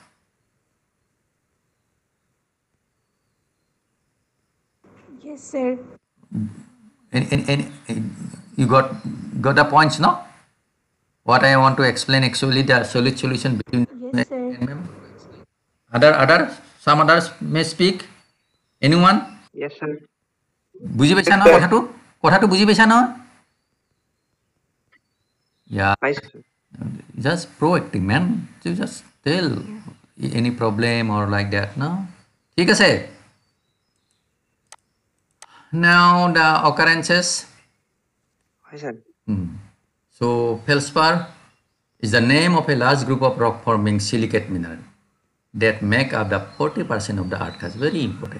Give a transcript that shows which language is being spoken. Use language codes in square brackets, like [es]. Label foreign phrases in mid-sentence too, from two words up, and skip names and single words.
[en] Yes, sir. Any, you got the points, no? What I want to explain actually the solid solution between Yes, sir. some others may speak. Anyone? Yes, sir. [as] বুজি পাইছা না কথাটো বুজি পাইছা না? [en] Yeah, just proactive man, you just tell any problem or like that, no? [as] ঠিক আছে? [en] Now the occurrences. Hi, sir. So feldspar is the name of a large group of rock forming silicate mineral that make up the 40% of the earth crust. Very important.